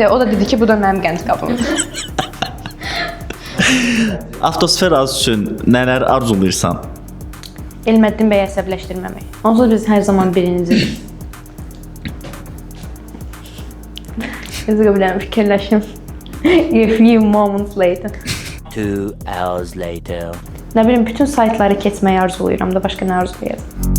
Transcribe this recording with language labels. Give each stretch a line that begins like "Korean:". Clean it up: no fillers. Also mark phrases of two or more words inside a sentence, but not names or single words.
Azerbaijani: O da dedi ki, bu da mənim qənd qabım. Avtosferaz üçün nələr arzulayırsan? Elməddin bəyi əsəbləşdirməmək. Onsuz biz hər zaman birincidir. Özü bilərəm, fikirləşim.
English: A few moments later. 2 hours later.
Azerbaijani: Nə bilim, bütün saytları keçməyi arzulayıram da, başqa nə arzulayıram?